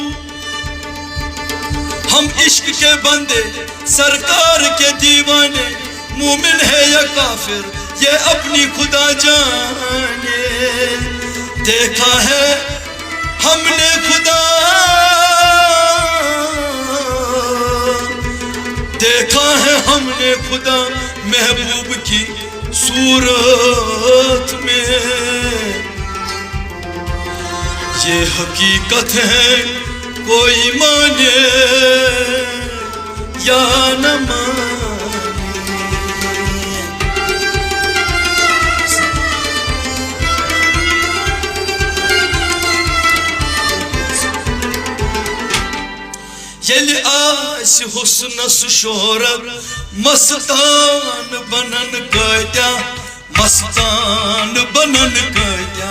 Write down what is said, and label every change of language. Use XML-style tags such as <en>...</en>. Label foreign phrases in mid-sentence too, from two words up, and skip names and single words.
<ur>ہم عشق کے بندے سرکار کے دیوانے مومن ہے یا کافر یہ اپنی خدا جانے دیکھا ہے ہم نے خدا دیکھا ہے ہم نے خدا محبوب کی صورت میں یہ حقیقت ہے کوئی مانے یا نہ مانے</ur> <ks>ییٚلہِ آسہِ حسنس شہرت مستان بنن کتیا مستان بنن کتیا</ks>